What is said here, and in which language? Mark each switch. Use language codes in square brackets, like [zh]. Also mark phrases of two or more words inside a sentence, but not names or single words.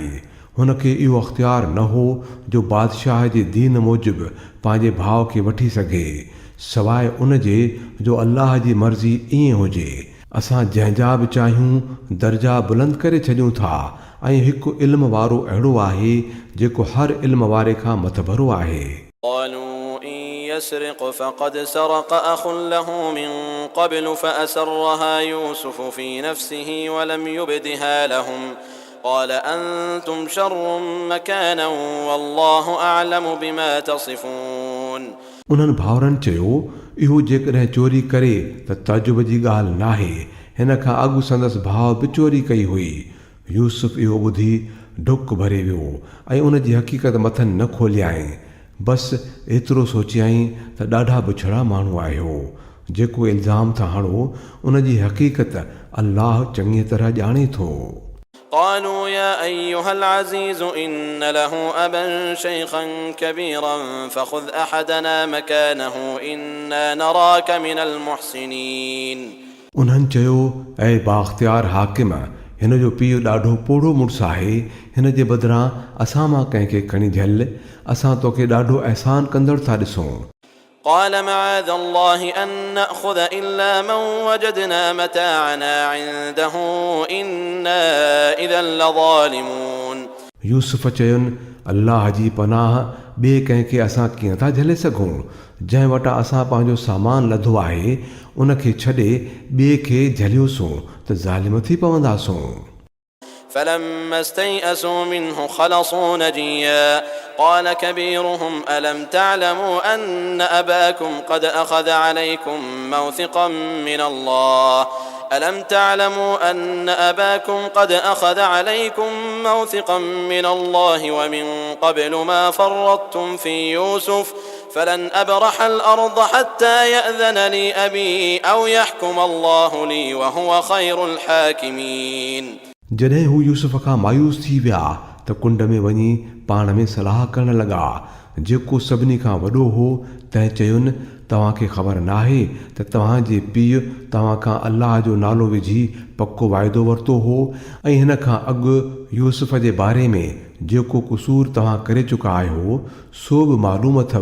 [sd] हुनखे इहो अख़्तियार न हो जो बादशाह जे दीन मूजिबि पंहिंजे भाउ खे वठी सघे, सवाइ उन जे जो अल्लाह जी मर्ज़ी ईअं हुजे. असां जंहिंजा बि चाहियूं दर्जा बुलंद करे छॾियूं था ऐं हिकु इल्म वारो अहिड़ो आहे जेको हर इल्म वारे खां मतभरो आहे. [ar] قالوا إن يسرق فقد سرق أخ له من قبل فأسرها يوسف في نفسه ولم يبدها لهم قال أنتم شر مكانا والله أعلم بما تصفون. [sd] उन्हनि भाउरनि चयो, इहो जेकॾहिं चोरी करे त ताजुब जी ॻाल्हि नाहे, हिन खां अॻु संदसि भाउ बि चोरी कई हुई. यूसुफ इहो ॿुधी डुक भरे वियो ऐं उन जी हक़ीक़त मथनि न खोलियाईं. बसि एतिरो सोचियाईं त ॾाढा बुछड़ा माण्हू आहियो. जेको इल्ज़ाम था हणो उन जी हक़ीक़त अल्लाह चङी तरह ॼाणे थो. [ar] قالوا يا أيها العزيز إن له أبا شيخا كبيرا فخذ أحدنا مكانه إنا نراك من المحسنين. [sd] उन्हनि चयो, ऐं बाख़्तियार हाकिम, हिन जो पीउ ॾाढो पोड़ो मुड़ुसु आहे, हिन जे बदिरां असां मां कंहिंखे खणी झल, असां तोखे ॾाढो अहसान कंदड़ था ॾिसूं. [ar] قال معاذ الله أن نأخذ إلا من وجدنا متاعنا عنده إنا إذا لظالمون. [sd] यूसुफ चयुनि, अल्लाह जी पनाह, ॿिए कंहिंखे असां कीअं था झले सघूं? जंहिं वटां असां पंहिंजो सामान लधो आहे उनखे छॾे ॿिए खे झलियोसूं त ज़ालिम थी पवंदासूं. [ar] فلما استيئسوا منه خلصوا نجيا قال كبيرهم ألم تعلموا أن أباكم قد أخذ عليكم موثقا من الله ألم تعلموا أن أباكم قد أخذ عليكم موثقا من الله ومن قبل ما فرطتم في يوسف فلن أبرح الأرض حتى يأذن لي أبي أو يحكم الله لي وهو خير الحاكمين. [sd] जॾहिं हू यूसुफ खां मायूस थी विया त कुंड में वञी पाण में सलाह करण लॻा. जेको सभिनी खां वॾो हो तंहिं चयुनि तव्हांखे ख़बर नाहे त तव्हांजे पीउ तव्हां खां अल्लाह जो नालो विझी पको वाइदो वरितो हो ऐं हिन खां अॻु यूसुफ जे बारे में जेको क़सूर तव्हां करे चुका आहियो सो बि मालूम अथव।